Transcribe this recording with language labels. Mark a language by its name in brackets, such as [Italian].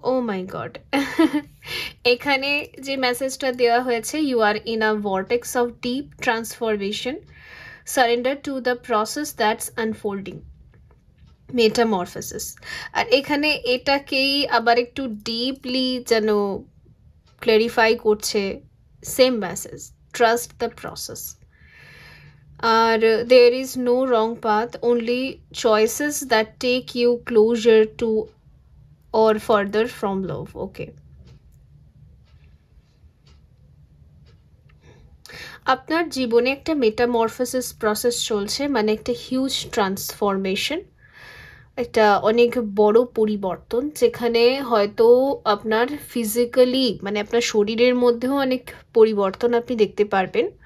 [English] oh my god, [Bangla] এখানে যে মেসেজটা দেওয়া হয়েছে, [English] You are in a vortex of deep transformation, surrender to the process that's unfolding, metamorphosis. [Bangla] আর এখানে এটাকেই আবার একটু ডিপলি যেন ক্ল্যারিফাই করছে, same message, [English] Trust the process. আর there is no wrong path, only choices that take you closer to or further from love. [Bangla] Okay, আপনার জীবনে একটা metamorphosis process চলছে, মানে একটা হিউজ ট্রান্সফরমেশন, একটা অনেক বড় পরিবর্তন, যেখানে হয়তো আপনার ফিজিক্যালি মানে আপনার শরীরের মধ্যেও অনেক পরিবর্তন আপনি দেখতে পারবেন।